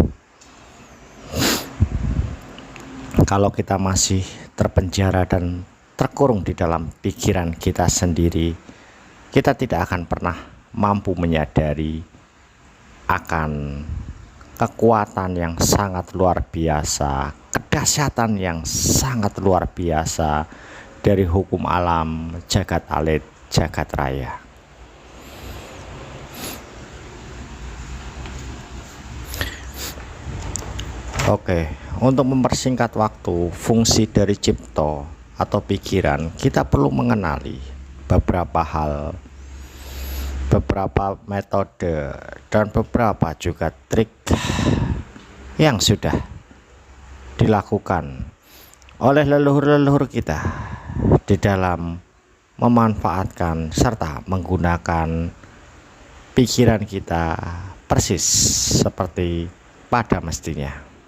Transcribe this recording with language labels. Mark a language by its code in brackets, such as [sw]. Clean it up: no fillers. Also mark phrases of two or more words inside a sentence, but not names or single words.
[id] Kalau kita masih terpenjara dan terkurung di dalam pikiran kita sendiri, kita tidak akan pernah mampu menyadari akan kekuatan yang sangat luar biasa, kedahsyatan yang sangat luar biasa dari hukum alam jagat alit, jagat raya. Oke, untuk mempersingkat waktu, fungsi dari cipta atau pikiran, kita perlu mengenali beberapa hal, beberapa metode, dan beberapa juga trik yang sudah dilakukan oleh leluhur-leluhur kita di dalam memanfaatkan serta menggunakan pikiran kita persis seperti pada mestinya.